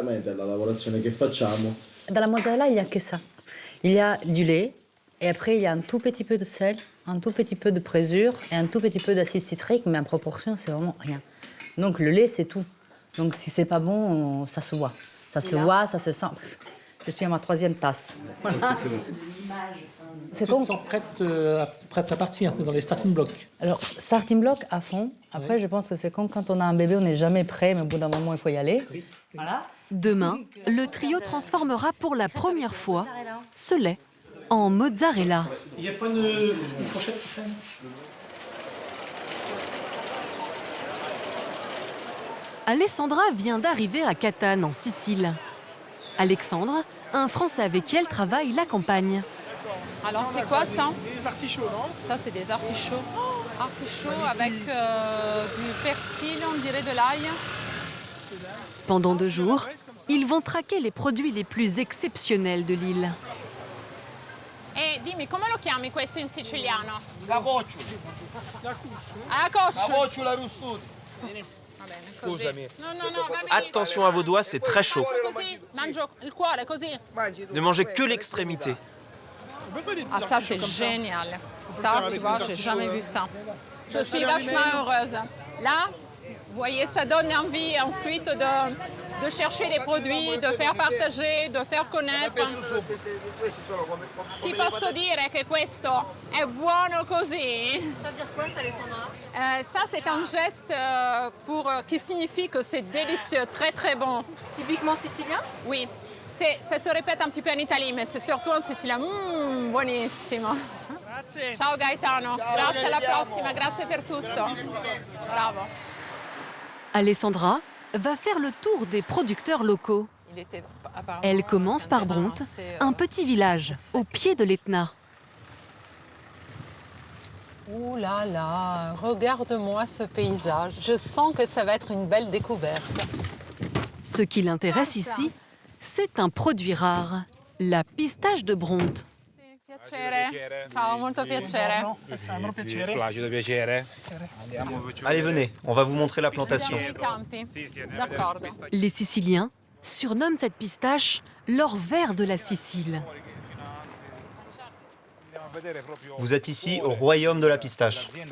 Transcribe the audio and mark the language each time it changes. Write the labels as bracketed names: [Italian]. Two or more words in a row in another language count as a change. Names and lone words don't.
[French] Dans la mozzarella, il n'y a que ça. Il y a du lait, et après, il y a un tout petit peu de sel, un tout petit peu de présure et un tout petit peu d'acide citrique, mais en proportion, c'est vraiment rien. Donc le lait, c'est tout. Donc si c'est pas bon, ça se voit. Ça se voit, ça se sent. Je suis à ma 3e tasse. Voilà. C'est comme ça, prête à partir, dans les [English] starting blocks. [French] Alors, [English] starting block [French] à fond. Après, je pense que c'est comme quand on a un bébé, on n'est jamais prêt, mais au bout d'un moment, il faut y aller. Voilà. Demain, le trio transformera pour la première fois ce lait en mozzarella. Il n'y a pas une fourchette qui traîne? Alessandra vient d'arriver à Catane, en Sicile. Alexandre, un Français avec qui elle travaille, l'accompagne. Alors c'est quoi ça? Des artichauts, non? Ça c'est des artichauts. Artichauts avec du persil, on dirait de l'ail. Pendant 2 jours, ils vont traquer les produits les plus exceptionnels de l'île. [Italian] E dimmi, come lo chiami questo in siciliano? La cocciula. La coscia. La cocciula rustuti. Va bene. [French] Attention à vos doigts, c'est très chaud. Ne mangez que l'extrémité. Ah, ça, c'est génial. Ça, tu vois, j'ai jamais vu ça. Je suis vachement heureuse. Là, vous voyez, ça donne envie ensuite de chercher des produits, de faire partager, de faire connaître. [Italian] Ti posso dire che questo è buono così. [French] Ça veut dire quoi, ça, Alessandra? Ça, c'est un geste qui signifie que c'est délicieux, très très bon. Typiquement sicilien? Oui, ça se répète un petit peu en Italie, mais c'est surtout en Sicilie. [Italian] Buonissimo. Ciao Gaetano, grazie alla prossima, grazie per tutto. Bravo. [French] Alessandra va faire le tour des producteurs locaux. Elle commence par Bronte, un petit village au pied de l'Etna. Ouh là là, regarde-moi ce paysage. Je sens que ça va être une belle découverte. Ce qui l'intéresse ici, c'est un produit rare, la pistache de Bronte. [Italian] Ciao, molto piacere. [French] Allez, venez, on va vous montrer la plantation. D'accord. Les Siciliens surnomment cette pistache leur verre de la Sicile. Vous êtes ici au royaume de la pistache.